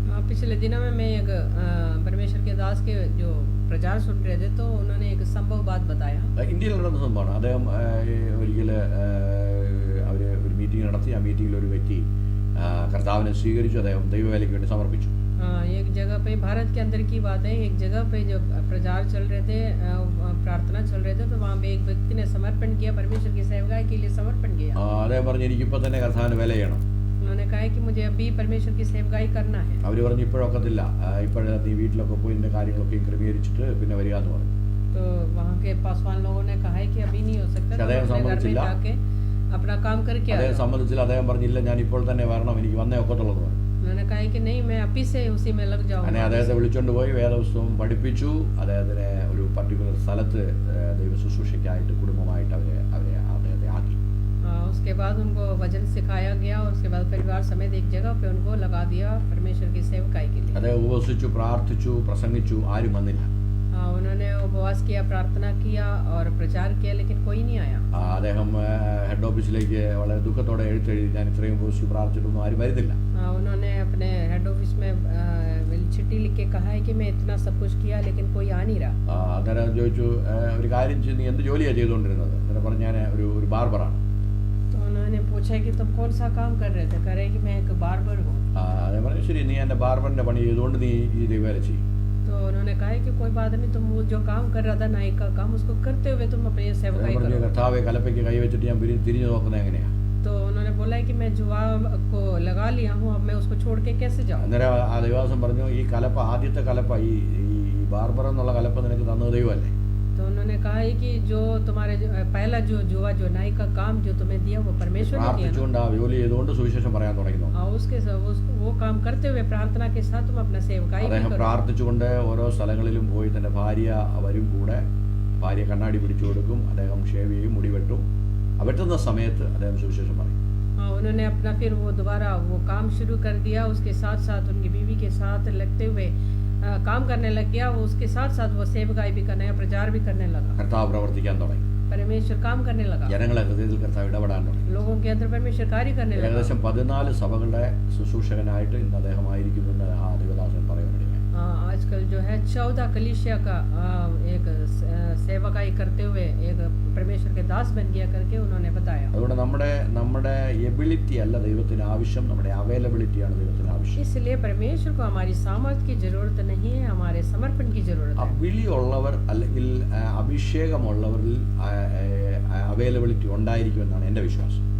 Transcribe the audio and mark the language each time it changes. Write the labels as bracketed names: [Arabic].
[Hindi] पिछले दिनों में मैं एक परमेश्वर के दास के जो प्रचार सुन रहे थे, तो उन्होंने एक संभव बात बताया. [Malayalam] ഇന്ത്യയിൽ നടന്ന സംഭവമാണ്. അദ്ദേഹം ഒരിക്കൽ അവർ ഒരു മീറ്റിംഗ് നടത്തി. ആ മീറ്റിംഗിൽ ഒരു വ്യക്തി കർത്താവിനെ സ്വീകരിച്ചു. അദ്ദേഹം ദൈവവേലയ്ക്ക് വേണ്ടി സമർപ്പിച്ചു. [Hindi] एक जगह पे, भारत के अंदर की बात है, एक जगह पे जो प्रचार चल रहे थे, प्रार्थना चल रहे थे, तो वहाँ पे एक व्यक्ति ने समर्पण किया, परमेश्वर की सेवकाई के लिए समर्पण किया. [Malayalam] അദ്ദേഹം പറഞ്ഞു, എനിക്കിപ്പോൾ തന്നെ കർത്താവിന് വേല ചെയ്യണം. [Hindi] उन्होंने कहा कि मुझे अभी परमेश्वर की सेवकाई करना है. [Malayalam] അവർ പറഞ്ഞു, ഇപ്പോഴൊക്കത്തില്ല, ഇപ്പോഴേ നീ വീട്ടിലൊക്കെ പോയി ഇതിൻ്റെ കാര്യങ്ങളൊക്കെ ക്രമീകരിച്ചിട്ട് പിന്നെ വരിക എന്ന് പറഞ്ഞു. [Hindi] तो वहाँ के पासवान लोगों ने कहा है कि अभी नहीं हो सकता, तो अपने घर में जाके अपना काम करके. [Malayalam] അദ്ദേഹം സമ്മതിച്ചില്ല. അദ്ദേഹം പറഞ്ഞില്ല, ഞാൻ ഇപ്പോൾ തന്നെ വരണം, എനിക്ക് വന്നേ ഒക്കത്തുള്ളൂ എന്ന് പറഞ്ഞു. [Hindi] उन्होंने कहा कि नहीं, मैं अभी से उसी में लग जाऊंगा. [Malayalam] അങ്ങനെ അദ്ദേഹത്തെ വിളിച്ചുകൊണ്ട് പോയി വേദപുസ്തകം പഠിപ്പിച്ചു. അദ്ദേഹത്തിനെ ഒരു പർട്ടിക്കുലർ സ്ഥലത്ത് ദൈവ ശുശ്രൂഷയ്ക്കായിട്ട് കുടുംബമായിട്ട് അദ്ദേഹത്തെ ആക്കി. [Hindi] उसके बाद उनको वचन सिखाया गया और उसके बाद परिवार समेत एक जगह पे उनको लगा दिया परमेश्वर की सेवकाई के लिए. [Malayalam] അദ്ദേഹം ഉപവസിച്ചു, പ്രാർത്ഥിച്ചു, പ്രസംഗിച്ചു, ആരും വന്നില്ല. [Hindi] उन्होंने उपवास किया, प्रार्थना किया और प्रचार किया, लेकिन कोई नहीं आया. [Malayalam] അദ്ദേഹം ഹെഡ് ഓഫീസിലേക്ക് വളരെ ദുഃഖത്തോടെ എഴുത്തെഴുതി, ഞാൻ ഇത്രയും ഉപവസിച്ചു പ്രാർത്ഥിച്ചിട്ടൊന്നും ആരും വരുന്നില്ല. [Hindi] उन्होंने अपने हेड ऑफिस में चिट्ठी लिख के कहा है कि मैं इतना सब कुछ किया, लेकिन कोई आ नहीं रहा. [Malayalam] അദ്ദേഹം ചോദിച്ചു, ഒരു കാര്യം ചെയ്ത് നീ എന്ത് ജോലിയാണ് ചെയ്തുകൊണ്ടിരുന്നത്? അദ്ദേഹം പറഞ്ഞു, ഞാൻ ഒരു ബാർബറാണ്. [Hindi] तो उन्होंने पूछा कि तुम कौन सा काम कर रहे थे? कह रहे कि मैं एक बार्बर हूँ. [Malayalam] അദ്ദേഹം പറഞ്ഞു, ശരി, നീ എൻ്റെ ബാർബറിൻ്റെ പണി ചെയ്തുകൊണ്ട് നീ ഈ ദൈവവേല ചെയ്യും. [Hindi] तो उन्होंने कहा कि कोई बात नहीं, तुम वो जो काम कर रहा था नाई का काम, उसको करते हुए तुम अपनी सेवकाई करो. [Malayalam] കർത്താവേ, കലപ്പയ്ക്ക് കൈവച്ചിട്ട് ഞാൻ തിരിഞ്ഞു നോക്കുന്നത് എങ്ങനെയാ? [Hindi] तो उन्होंने बोला है कि मैं जुआ को लगा लिया हूँ, अब मैं उसको छोड़ के कैसे जाऊँ? [Malayalam] അന്നേരം ആ ദൈവദാസൻ പറഞ്ഞു, ഈ കലപ്പ, ആദ്യത്തെ കലപ്പ, ഈ ബാർബർ എന്നുള്ള കലപ്പ നിനക്ക് തന്നത് ദൈവമല്ലേ? [Hindi] तो उन्होंने कहा है कि जो तुम्हारे पहला जो जुआ जो नाई का काम जो तुम्हें दिया वो परमेश्वर ने दिया. [Malayalam] പ്രാർത്ഥിച്ചുകൊണ്ട് ആ ജോലി ചെയ്തുകൊണ്ട് സുവിശേഷം പറയാൻ തുടങ്ങി. [Hindi] उसके वो काम करते हुए प्रार्थना के साथ तुम अपना सेवकाई [Malayalam] അദ്ദേഹം [Hindi] करो. [Malayalam] പ്രാർത്ഥിച്ചുകൊണ്ട് ഓരോ സ്ഥലങ്ങളിലും പോയി തൻ്റെ ഭാര്യ അവരും കൂടെ, ഭാര്യ കണ്ണാടി പിടിച്ചു കൊടുക്കും, അദ്ദേഹം ഷേവ് ചെയ്യും, മുടി വെട്ടും. വെട്ടുന്ന സമയത്ത് അദ്ദേഹം സുവിശേഷം പറയും. [Hindi] उन्होंने अपना फिर वो दोबारा वो काम शुरू कर दिया. उसके साथ साथ उनकी बीवी के साथ लगते हुए काम करने लग गया. वो उसके साथ साथ वो सेवकाई भी करने, प्रचार भी करने लगा. [Malayalam] കർത്താവ് പ്രവർത്തിക്കാൻ തുടങ്ങി. [Hindi] परमेश्वर काम करने लगा. [Malayalam] ജനങ്ങളെ ഹൃദയത്തിൽ കർത്താവ് ഇടപെടാൻ തുടങ്ങി. [Hindi] लोगों के अंदर परमेश्वर कार्य करने लगा. [Malayalam] ഏകദേശം 14 സഭകളുടെ ശുശ്രൂഷകനായിട്ട് ഇന്ന് അദ്ദേഹമായിരിക്കുമെന്ന് ആ ദൈവദാസൻ പറയുന്നുണ്ട്. [Hindi] आजकल जो है 14 कलीसिया का एक सेवकाई करते हुए एक परमेश्वर के दास बन गया करके उन्होंने बताया. [Malayalam] അതുകൊണ്ട് നമ്മുടെ എബിലിറ്റി അല്ല ദൈവത്തിന് ആവശ്യം, നമ്മുടെ അവൈലബിലിറ്റിയാണ് ദൈവത്തിന് ആവശ്യം. [Hindi] इसलिए परमेश्वर को हमारी सामर्थ्य की जरूरत नहीं है, हमारे समर्पण की जरूरत है. [Malayalam] വിളിയുള്ളവർ അല്ലെങ്കിൽ അഭിഷേകമുള്ളവരിൽ അവൈലബിലിറ്റി ഉണ്ടായിരിക്കുമെന്നാണ് എൻ്റെ വിശ്വാസം.